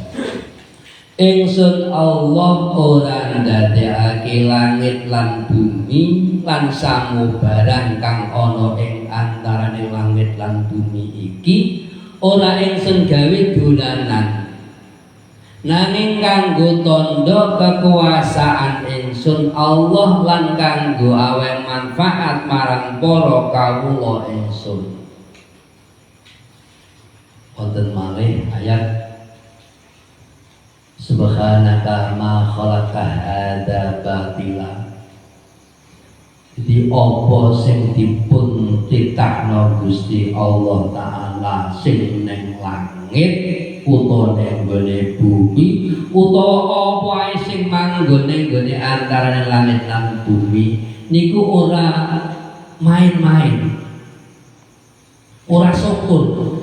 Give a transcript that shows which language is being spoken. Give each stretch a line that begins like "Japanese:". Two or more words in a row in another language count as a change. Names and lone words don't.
Javanese: Ingsun Allah ora ndadekake langit lan bumi lan samubarang kang ana ing antarané langit lan bumi iki ora ingsun gawe dolanan, nanging kanggo tandha kekuasaan ingsun Allah lan kanggo awe manfaat marang para kawula ingsun. Wonten malih ayat
Arabic: سبحانك ما خلق هذا باطلا.
Javanese: Jadi apa sing dipun titahno Gusti Allah Ta'ala sing ning langit utawa ning bumi utawa apa ae sing manggon ning antarané langit lan bumi niku ora main-main, ora syukur.